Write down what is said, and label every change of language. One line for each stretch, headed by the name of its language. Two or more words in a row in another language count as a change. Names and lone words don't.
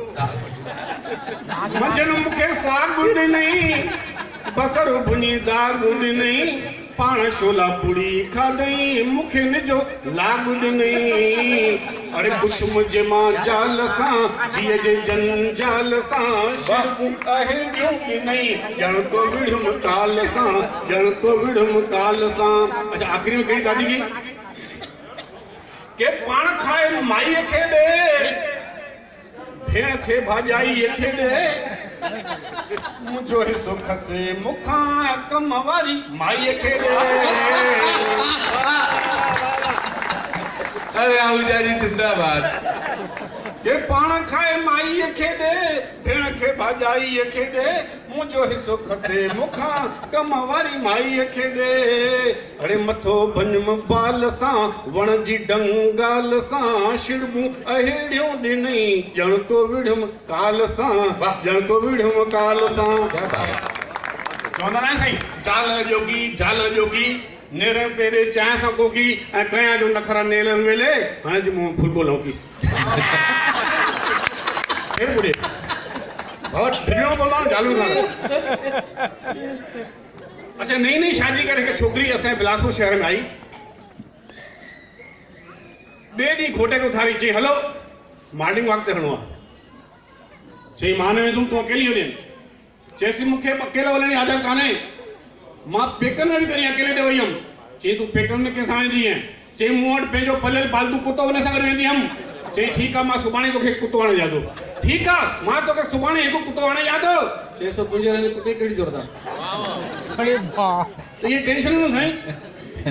Sindhi: मंझंदि मूंखे साग ॾिनई बसर भुञी दाग ॾिनई पाण छोला पूड़ी खाधई मूंखे निजो लाग ॾिनई अड़े कुझु जे मां जाल सां जीअ जे जंजाल सां छिड़बूं अहिड़ियूं ॾिनई ॼण को विड़म काल सां ॼण को विड़म काल सां। अच्छा आख़िरी में कहिड़ी गादी की के पाण खाए माईअ खे ॾे भेण खे भाॼाईअ खे ॾे मुंहिंजो हिसो खसे मूंखां कम वारी माईअ खे ॾे। अरे आहूजा जी जिंदाबाद। के पाण खाए माईअ खे ॾे भेण खे भाॼाईअ खे ॾे मुंहिंजो हिसो खसे मूंखां कम वारी माईअ खे ॾे अड़े मथो भञम बाल सां वण जी डंगाल सां छिड़बूं अहिड़ियूं ॾिनई ॼण को विड़म काल सां ॼण को विड़म काल सां। चवंदा न साईं जाल जोगी नेरे तेरे चांहि सां कोकी ऐं कयां जो नखरा नेलनि वेले हाणे जी मूं फुल्को लौकी फिर बुढ़े बहुत भिड़ियों बोला जालू ना। अच्छा नई नई शादी करे के छोकरी असां बिलासपुर शहर में आई ॿिए ॾींहुं घोटे खे उथारी चई हलो
English: morning walk
Sindhi: ते हलणो आहे चई मां न वेंदुमि तूं अकेली वञे चएसि मूंखे अकेलो वञण जी आदत कान्हे मां पेकनि में बि कॾहिं अकेले ते वई हुयमि चई तूं पेकनि में कंहिंसां वेंदी आहीं चई मूं वटि पंहिंजो पलियल पालतू कुतो हुन सां गॾु वेंदी हुयमि चई ठीकु आहे मां सुभाणे तोखे कुतो हाणे ॾियां थो ठीकु आहे मां तोखे सुभाणे हिकु कुतो हाणे ॾियां थो चई सो तुंहिंजे हाणे कुते कहिड़ी ज़रूरत आहे त इहे टेंशन न साईं